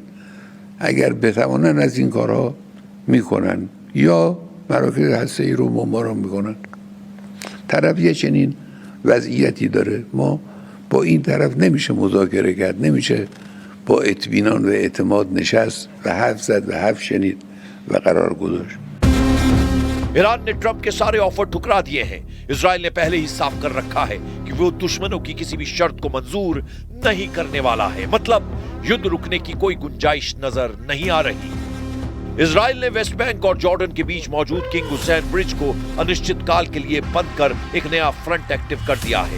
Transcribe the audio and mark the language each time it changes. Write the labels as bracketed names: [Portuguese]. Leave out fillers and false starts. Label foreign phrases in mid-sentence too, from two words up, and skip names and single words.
[Persian] اگر بتوانن از این کارها میکنن یا مراکز هسته‌ای رو بمباران میکنن. طرف یه چنین وضعیتی داره. ما با این طرف نمیشه مذاکره کرد، نمیشه با اطمینان و اعتماد نشست و حرف زد و حرف شنید و قرار گذاشت. [Hindi] ईरान ने ट्रंप के सारे ऑफर ठुकरा दिए हैं। इजराइल ने पहले ही साफ कर रखा है कि वो दुश्मनों की किसी भी शर्त को मंजूर नहीं करने वाला है। मतलब युद्ध रुकने की कोई गुंजाइश नजर नहीं आ रही। इजराइल ने वेस्ट बैंक और जॉर्डन के बीच मौजूद किंग हुसैन ब्रिज को अनिश्चित काल के लिए बंद कर एक नया [English] front active [Hindi] कर दिया है।